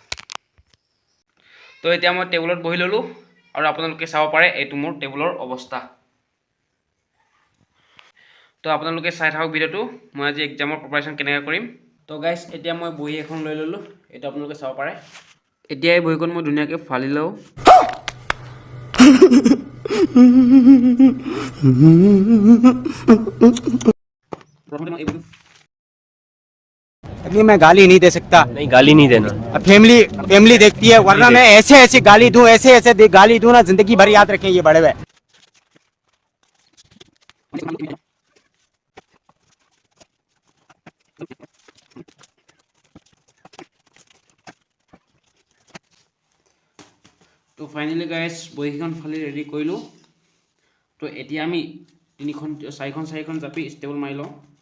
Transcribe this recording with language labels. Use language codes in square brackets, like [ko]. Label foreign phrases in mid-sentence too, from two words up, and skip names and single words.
[as] তো এতিয়া মই টেবুলত বহি ললো আৰু আপোনালোকে চাব পাৰে এইটো মোৰ টেবুলৰ অৱস্থা তো আপোনালোকে চাই থাকক ভিডিওটো মই আজি [en] examৰ preparation [as] কেনেকৈ কৰিম তো গাইজ এতিয়া মই বহি এখন লৈ ললো এটা আপোনালোকে চাব পাৰে এতিয়া এই বহিখন মই ধুনীয়াকৈ ফালি লওঁ [hi] अभी मैं गाली नहीं दे सकता। नहीं गाली नहीं देना फैमिली देखती है वरना मैं ऐसे गाली दूं ऐसे गाली दूं ना जिंदगी भर याद रखें ये बड़े हुए। [as] তো ফাইনালি গাইজ বহিখন ফালি ৰেডি কৰিলোঁ তো এতিয়া আমি চাৰিখন জাপি ষ্টেবল মাৰি লওঁ